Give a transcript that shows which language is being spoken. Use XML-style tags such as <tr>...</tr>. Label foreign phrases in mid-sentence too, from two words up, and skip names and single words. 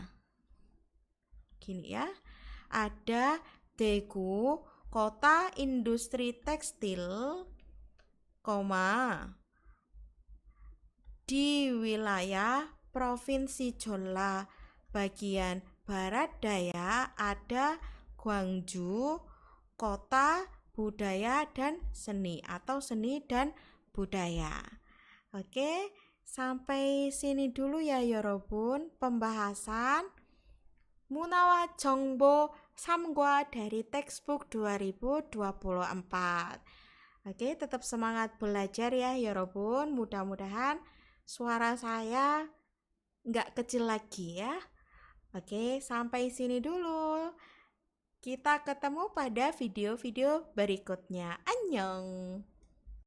<id>ada Daegu, kota industri tekstil, di wilayah Provinsi Jeolla bagian barat daya ada Gwangju, kota budaya dan seni atau seni dan budaya. Oke, sampai sini dulu ya 여러분 pembahasan</id> <ko>문화와 정보 3과</ko> <id>dari textbook 2024. Oke, tetap semangat belajar ya 여러분. Mudah-mudahan suara saya nggak kecil lagi ya. Oke, sampai sini dulu. Kita ketemu pada video-video berikutnya.</id>